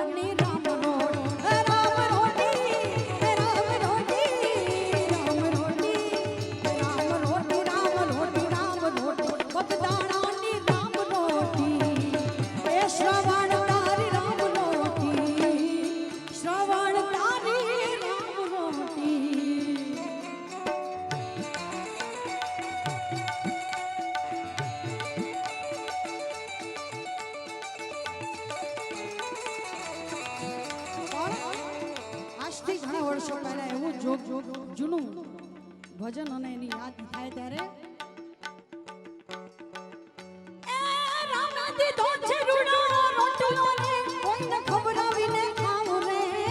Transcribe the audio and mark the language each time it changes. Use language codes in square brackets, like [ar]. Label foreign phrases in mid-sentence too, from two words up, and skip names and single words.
[gu] ને રામ રોટી રામ રોટી રામ રોટી રામ રોટી રામ રોટી રામ રોટી રામ રોટી બગદાના ને રામ રોટી એ શ્રવણ તારી રામ રોટી શ્રવણ તારી રામ રોટી આજથી ઘણા વર્ષો પહેલા એવું જૂનું ભજન અને એની યાદ થાય ત્યારે રામે દીધો છે રૂડો રોટલો ને કોઈને ખવડાવીને ખાવ રે